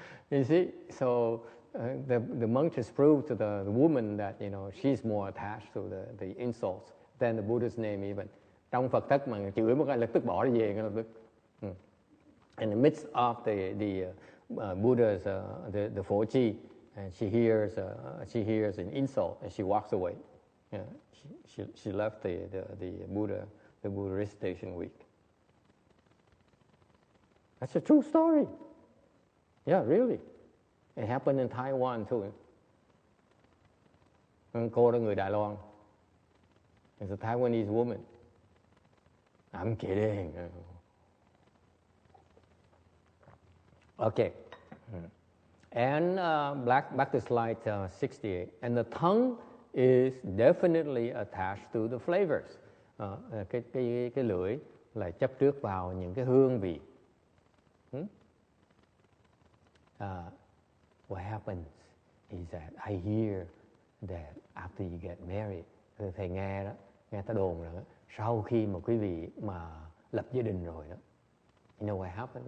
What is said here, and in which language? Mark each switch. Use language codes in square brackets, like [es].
[en] You see, so the monk just proved to the woman that, you know, she's more attached to the insults than the Buddha's name even. [vi] Trong Phật thất mà chửi một cái lập tức [en] bỏ đi về ngay lập tức. in the midst of the Buddha's the Phổ Chi, and she hears an insult, and she walks away. Yeah, she left the Buddha station week. That's a true story. Yeah, really. It happened in Taiwan too. [vi] Cô đó người Đài Loan. [en] It's a Taiwanese woman. I'm kidding. Okay. And back to slide 68. And the tongue is definitely attached to the flavors. [vi] Cái lưỡi là chấp trước vào những cái hương vị. [en] What happens is that I hear that after you get married, [vi] thầy nghe ta đồn rằng sau khi mà quý vị mà lập gia đình rồi đó, [en] you know what happened?